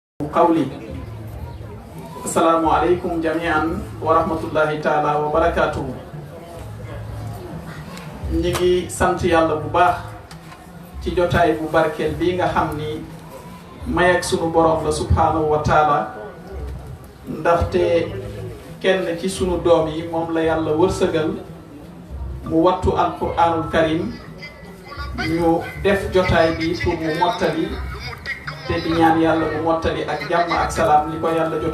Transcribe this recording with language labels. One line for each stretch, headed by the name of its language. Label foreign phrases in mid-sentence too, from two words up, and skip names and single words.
Arabic: qawli. السلام عليكم جميعا ورحمة الله تعالى وبركاته.
Wolof: ñi ngi sant yàlla bu baax ci jotaay bu barkeel bii nga xam ni may ak sunu borom la
Arabic: سبحانه وتعالى
Wolof: ndaxte kenn ci sunu doom yi moom la yàlla wërsëgal mu wattu
Arabic: القرآن الكريم
Wolof: ñu def jotaay bi pour mu mottali te di ñaan yàlla mu mottali ak jàmm ak salaam li ko yàlla jot